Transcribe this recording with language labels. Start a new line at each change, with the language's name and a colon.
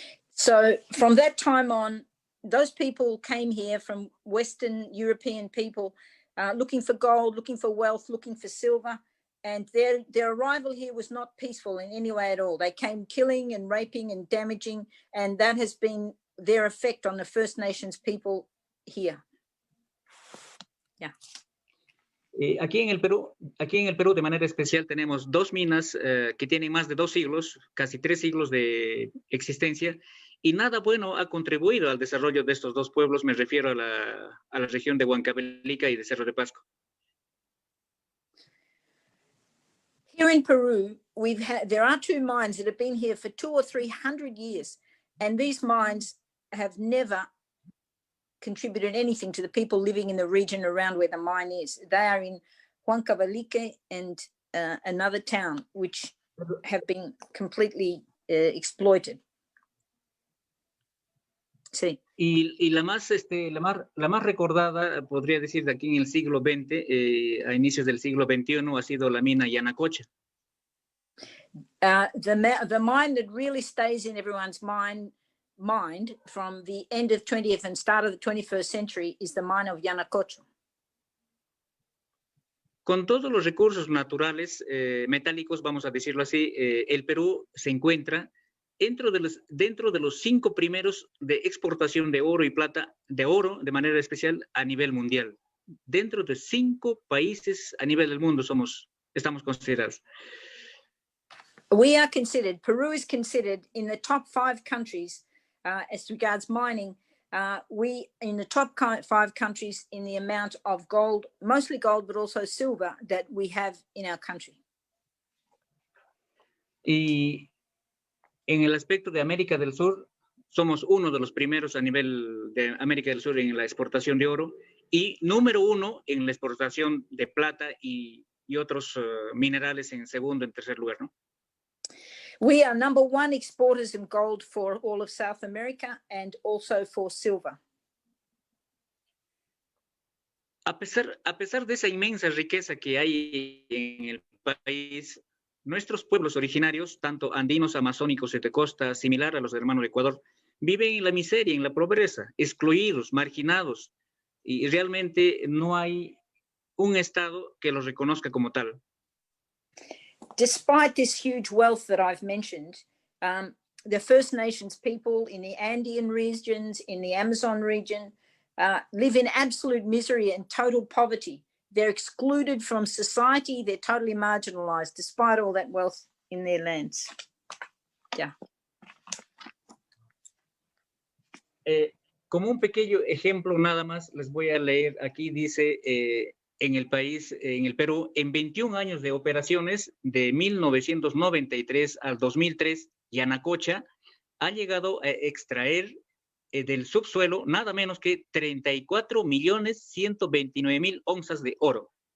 English: So from that time on, those people came here from Western European people looking for gold, looking for wealth, looking for silver. And their arrival here was not peaceful in any way at all. They came killing and raping and damaging, and that has been their effect on the First Nations people here. Yeah.
Spanish: Aquí en el Perú de manera especial tenemos dos minas que tienen más de 2 siglos, casi 3 siglos de existencia, y nada bueno ha contribuido al desarrollo de estos dos pueblos. Me refiero a la región de Huancavelica y de Cerro de Pasco.
English: Here in Peru, there are 2 mines that have been here for 200 or 300 years, and these mines have never contributed anything to the people living in the region around where the mine is. They are in Huancavelica and another town, which have been completely exploited.
Spanish: Sí. Y la más recordada, podría decir, de aquí en el siglo XX, a inicios del siglo XXI, ha sido la mina Yanacocha.
English: The mine that really stays in everyone's mind from the end of 20th and start of the 21st century is the mine of Yanacocha.
Spanish: Con todos los recursos naturales metálicos, vamos a decirlo así, el Perú se encuentra dentro de los 5 primeros de exportación de oro y plata, de oro de manera especial a nivel mundial. Dentro de 5 países a nivel del mundo estamos considerados.
English: Peru is considered in the top 5 countries as regards mining. We in the top 5 countries in the amount of gold, mostly gold, but also silver that we have in our country.
Spanish: Y en el aspecto de América del Sur, somos uno de los primeros a nivel de América del Sur en la exportación de oro y número 1 en la exportación de plata y otros minerales en segundo, en tercer lugar, ¿no?
English: We are number 1 exporters of gold for all of South America and also for silver.
Spanish: A pesar de esa inmensa riqueza que hay en el país, nuestros pueblos originarios, tanto andinos, amazónicos y de costa, similar a los hermanos de Ecuador, viven en la miseria, en la pobreza, excluidos, marginados, y realmente no hay un Estado que los reconozca como tal.
English: Despite this huge wealth that I've mentioned, the First Nations people in the Andean regions, in the Amazon region, live in absolute misery and total poverty. They're excluded from society. They're totally marginalized, despite all that wealth in their lands. Yeah.
Spanish: Como un pequeño ejemplo nada más, les voy a leer, aquí dice, en el país, en el Perú, en 21 años de operaciones, de 1993 al 2003, Yanacocha ha llegado a extraer del subsuelo nada menos que 34.129.000 onzas de oro.